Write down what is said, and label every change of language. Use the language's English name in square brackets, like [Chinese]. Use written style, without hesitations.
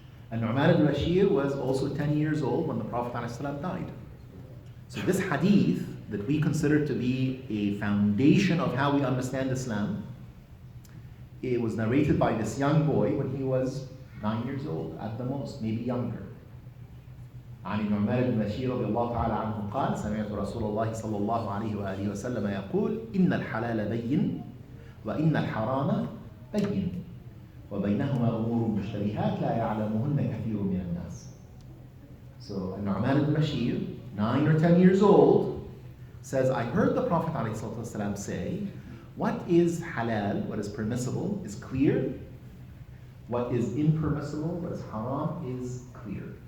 [English] And Nu'man ibn Bashir was also 10 years old when the Prophet ﷺ died. So this hadith that we consider to be a foundation of how we understand Islam, it was narrated by this young boy when he was 9 years old at the most, maybe younger. [Arabic] عن النعمان بن بشير رضي الله تعالى عنه قال سمعت رسول الله صلى الله عليه وآله وسلم يقول إن الحلال بين وإن الحرام بين وبينهما أمور مشتبهات لا يعلمهن كثير من الناس. [English] So Nu'man ibn Bashir, 9 or 10 years old, says, I heard the Prophet ﷺ say, what is halal, what is permissible, is clear. What is impermissible, what is haram, is clear.